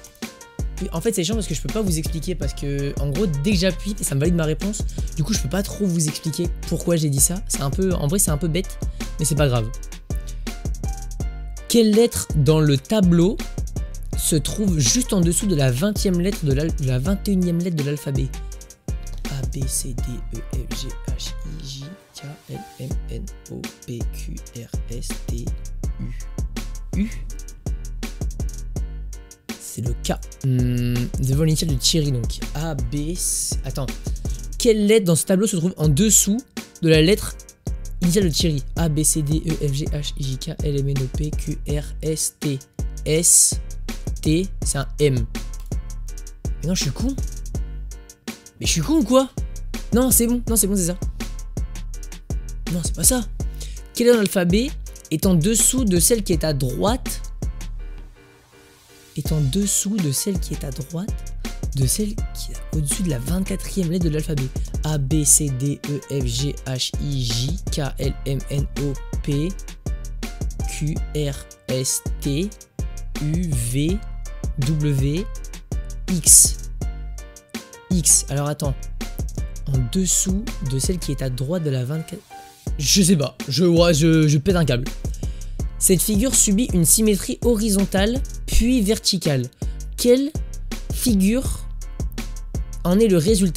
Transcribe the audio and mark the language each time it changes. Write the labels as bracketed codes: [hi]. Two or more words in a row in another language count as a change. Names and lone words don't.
[fr] En fait, c'est chiant parce que je peux pas vous expliquer. Parce que, en gros, dès que j'appuie, ça me valide ma réponse. Du coup, je peux pas trop vous expliquer pourquoi j'ai dit ça. C'est un peu, en vrai, c'est un peu bête. Mais c'est pas grave. Quelle lettre dans le tableau se trouve juste en dessous de la 20e lettre de la 21e lettre de l'alphabet? A, B, C, D, E, F, G, H, I, J, K, L, M, N, O, P, Q, R, S, T, U. U? C'est le K. Devant l'initiale de Thierry, donc. A, B, C... Attends. Quelle lettre dans ce tableau se trouve en dessous de la lettre initiale de Thierry? A, B, C, D, E, F, G, H, I, J, K, L, M, N, O, P, Q, R, S, T. S, T, c'est un M. Mais non, je suis con. Mais je suis con ou quoi? Non, c'est bon. Non, c'est bon, c'est ça. Non, c'est pas ça. Quelle lettre dans l'alphabet est en dessous de celle qui est à droite? Est en dessous de celle qui est à droite de celle qui est au-dessus de la 24e lettre de l'alphabet. A, B, C, D, E, F, G, H, I, J, K, L, M, N, O, P, Q, R, S, T, U, V, W, X. X. Alors attends. En dessous de celle qui est à droite de la 24... Je sais pas. Je pète un câble. Cette figure subit une symétrie horizontale puis verticale. Quelle figure en est le résultat?